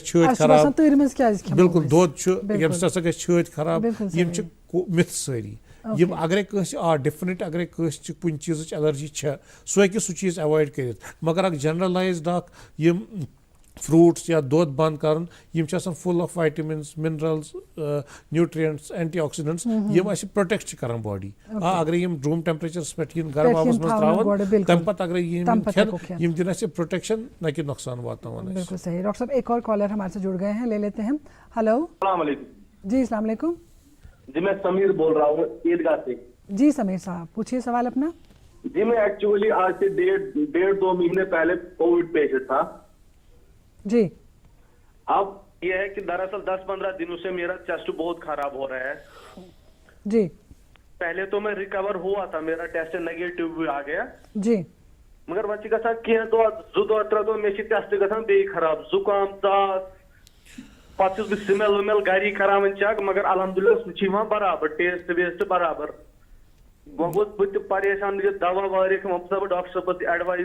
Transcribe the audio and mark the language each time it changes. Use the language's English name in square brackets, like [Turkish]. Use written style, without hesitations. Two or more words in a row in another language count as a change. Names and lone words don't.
[Kashmiri] چھٲتۍ خراب بالکل دۄد چھُ ییٚمہِ سۭتۍ ہسا گژھِ چھٲتۍ خراب یِم چھِ مِتھ سٲری یِم اگرے کٲنٛسہِ ڈِفنِٹ اگرے کٲنٛسہِ چھِ کُنہِ چیٖزٕچ ایلرجی چھےٚ سُہ ہیٚکہِ سُہ چیٖز ایوایڈ کٔرِتھ مگر اکھ جنرلایزڈ اکھ یِم فروٗٹس یا دۄد بنٛد کرُن یِم چھِ آسان [English] full of vitamins minerals nutrients anti oxidants [Kashmiri] یِم اَسہِ پروٹیکٹ چھِ کران باڈی اگرے یِم [English] room temperatures [Kashmiri] پٮ۪ٹھ یِن گرم آبس منٛز تراون تمہِ پتہٕ اگرے یِم کھٮ۪ن یِم دِن اَسہِ پروٹیکشن نہ کہ نۄقصان واتناوان [Urdu] بالکل صحیح ڈاکٹر صاحب ایک اور کالر ہمارے سے جڑ گئے ہیں لے لیتے ہیں ہلو [Arabic] السلام علیکم جی السلام علیکم [Urdu] جی میں سمیر بول رہا ہوں عیدگاہ سے جی سمیر صاحب پوچھیے سوال اپنا جی میں ایکچولی آج سے ڈیڑھ دو مہینے پہلے [English] covid patient [Urdu] تھا جی اب یہ ہے کہ دراصل 10-15 دنوں سے میرا چیسٹ بہت خراب ہو رہا ہے جی پہلے تو میں ریکور ہوا تھا میرا ٹیسٹ نیگیٹو بھی آ گیا جی [Kashmiri] مگر وۄنۍ چھِ گژھان کینٛہہ دۄہ 2 دۄہ 3 دۄہ مےٚ چھِ ٹیسٹ گژھان بیٚیہِ خراب زُکام ژاس پتہٕ چھُس بہٕ سِمیل وِمیل گری کراوان چیک مگر الحمدللہ سُہ چھُ یِوان برابر ٹیسٹ ویسٹ برابر وۄنۍ گوٚوُس بہٕ تہِ پریشان یہِ دوا واریاہ وۄنۍ چھُس بہٕ ڈاکٹر صٲبس ایڈوایز